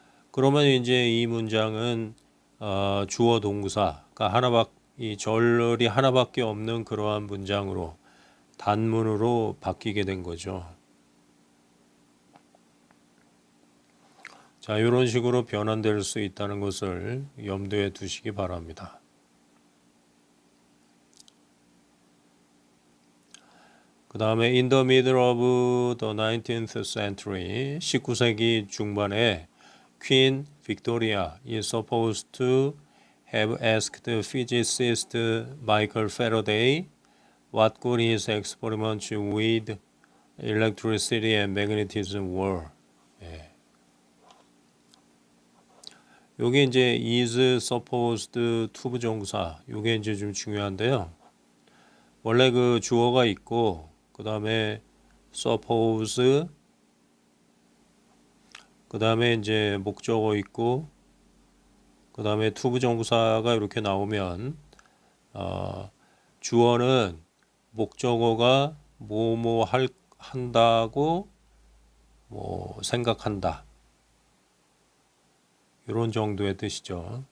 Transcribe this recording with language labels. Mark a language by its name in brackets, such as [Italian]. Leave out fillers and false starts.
[Korean] 그러면 이제 이 문장은 주어 동사가 이 절이 하나밖에 없는 그러한 문장으로 단문으로 바뀌게 된 거죠. 자, 이런 식으로 변환될 수 있다는 것을 염두에 두시기 바랍니다. [English] 그 다음에 in the middle of the 19th century, [Korean] 19세기 중반에 [English] Queen Victoria is supposed to have asked physicist Michael Faraday what good his experiments with electricity and magnetism were. [Korean] 요게 이제 is supposed to 부정사, 요게 이제 좀 중요한데요. 원래 그 주어가 있고 그 다음에 suppose, 그 다음에 이제 목적어 있고 그 다음에 to 부정사가 이렇게 나오면 주어는 목적어가 뭐뭐 한다고 뭐 생각한다, 이런 정도의 뜻이죠.